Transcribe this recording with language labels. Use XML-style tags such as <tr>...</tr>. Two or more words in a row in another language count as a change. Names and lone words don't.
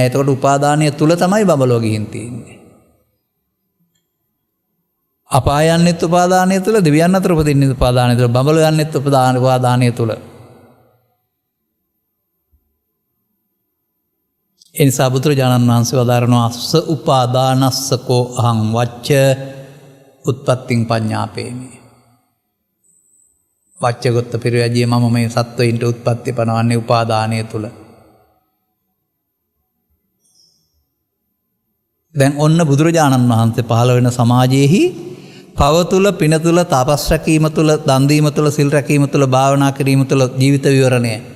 <si>ඒතකොට උපාදානය තුල තමයි බබලෝ ගිහින් තියෙන්නේ. අපාය යන්නෙත් උපාදානය තුල, දෙවියන් අතර උපදින්නෙත් උපාදානය තුල, බබලෝ යන්නෙත් උපාදානය තුල. එනිසා බුදුරජාණන් වහන්සේ වදාරනවා</si> <pi>අස්ස උපාදානස්සකෝ අහං වච්ච උත්පත්තිං පඤ්ඤාපේමි.</pi> <si>වච්චගොත්ත පිරිවැජිය මම මේ සත්වයින්ට උත්පත්ති පනවන්නේ උපාදානය තුල. දැන් ඔන්න බුදුරජාණන් වහන්සේ පහළ වෙන සමාජයේහි පව තුල, පින තුල, තපස් රැකීම තුල, දන් දීම තුල, සිල් රැකීම තුල, භාවනා කිරීම තුල ජීවිත විවරණය.</si>